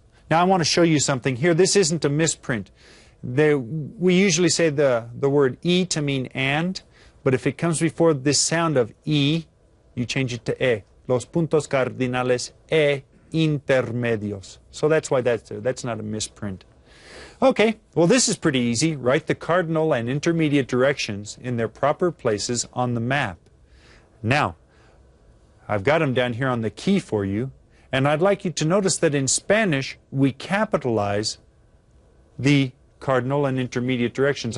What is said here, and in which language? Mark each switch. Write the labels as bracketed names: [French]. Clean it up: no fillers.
[English] Now I want to show you something here. This isn't a misprint. We usually say the word E to mean and, but if it comes before this sound of E, you change it to E. [Spanish] Los puntos cardinales e intermedios. [English] So that's why that's there. That's not a misprint. Okay, well this is pretty easy. Write the cardinal and intermediate directions in their proper places on the map. Now, I've got them down here on the key for you, and I'd like you to notice that in Spanish we capitalize the cardinal and intermediate directions.